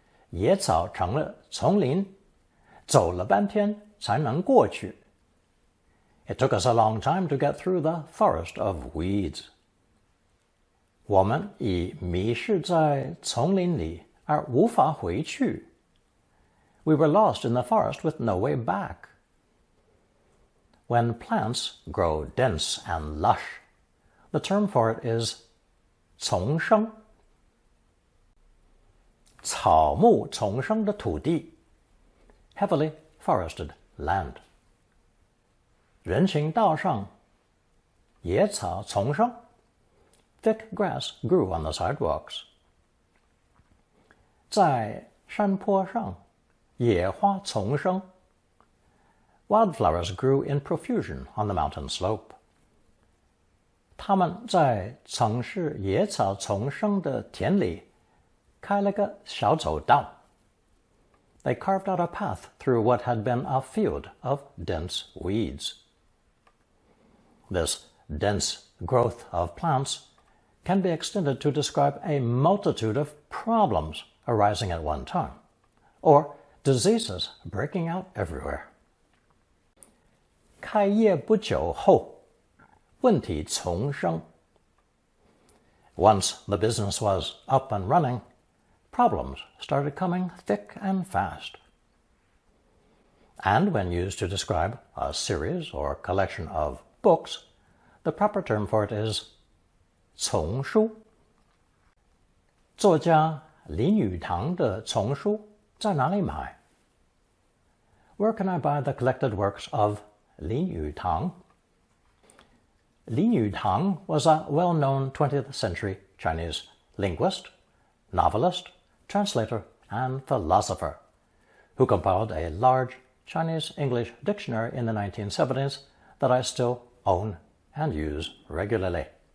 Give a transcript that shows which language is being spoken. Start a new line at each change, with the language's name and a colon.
Chinese: 野草成了丛林，走了半天才能过去.
English: It took us a long time to get through the forest of weeds.
Chinese: 我们已迷失在丛林里，而无法回去.
English: We were lost in the forest with no way back. When plants grow dense and lush, the term for it is 丛生.
Chinese: 草木丛生的土地
English: heavily forested land.
Chinese: 人行道上野草丛生
English: thick grass grew on the sidewalks.
Chinese: 在山坡上野花丛生
English: wildflowers grew in profusion on the mountain slope.
Chinese: 他们在曾是野草丛生的田里开了个小走道.
English: They carved out a path through what had been a field of dense weeds. This dense growth of plants can be extended to describe a multitude of problems arising at one time, or diseases breaking out everywhere.
Chinese: 开业不久后，问题丛生.
English: Once the business was up and running, problems started coming thick and fast. And when used to describe a series or collection of books, the proper term for it is 丛书.
Chinese: 作家林语堂的丛书在哪里买?
English: Where can I buy the collected works of Lin Yutang? Lin Yutang was a well-known 20th century Chinese linguist, novelist, translator, and philosopher, who compiled a large Chinese-English dictionary in the 1970s that I still own and use regularly.